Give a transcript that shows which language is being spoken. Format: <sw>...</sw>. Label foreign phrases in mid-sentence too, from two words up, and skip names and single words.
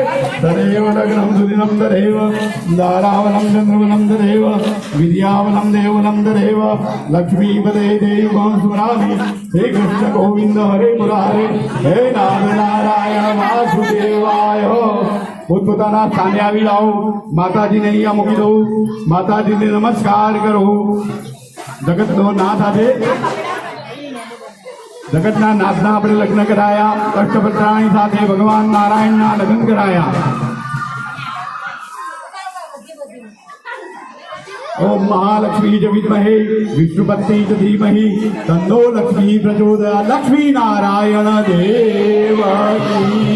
<sa>તદેવ લગ્નમ સુદિનમ તદેવ દારાવલમ ચંદ્રવલમ તદેવ વિદ્યાવલમ દેવલમ તદેવ લક્ષ્મીપતે દેવં સ્મરામિ હે કૃષ્ણ ગોવિંદ હરે મુરારે હે નાદ નારાયણ વાસુદેવાય</sa> <gu>પોતપોતાના સ્થાને આવી લાવો માતાજીને અહીંયા મૂકી દઉં માતાજીને નમસ્કાર કરો જગતનો નાથ આજે જગતના નાથના આપણે લગ્ન કરાયા અષ્ટપત્રાણી સાથે ભગવાન નારાયણના લગ્ન કરાયા</gu> <sa>ओम महालक्ष्मी च विद्महे विष्णुपत्नी च धीमहि तन्नो लक्ष्मी प्रचोदयात्</sa> <hi>लक्ष्मी नारायण देव की</hi>